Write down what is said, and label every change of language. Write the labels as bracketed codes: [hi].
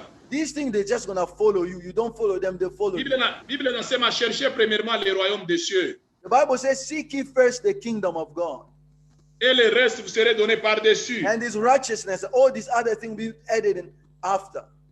[en] These things, they're just going to follow you. You don't follow them, they follow you. The Bible says, seek ye first the kingdom of God. [fr] Et le reste vous serez donné par-dessus. [en] And this righteousness, all these other things will be added in after.